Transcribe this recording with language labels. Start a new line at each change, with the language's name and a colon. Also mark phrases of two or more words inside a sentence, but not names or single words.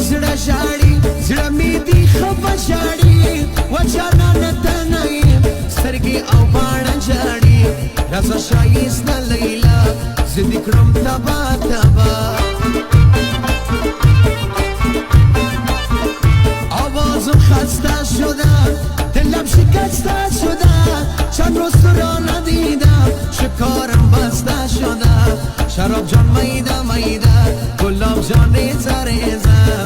Pashto: لیلا جاړي زړه مې دی خفه جاړي و جانان ته نه یم سترګې او باڼه جاړي راسه ښایسته لیلا زه دې کړم تبا تبا
Persian: آوازم خسته شده دلم شکسته شده چند روز تو را ندیدم شکارم بسته شده شراب جان میده میده گلاب جان ریزه ریزه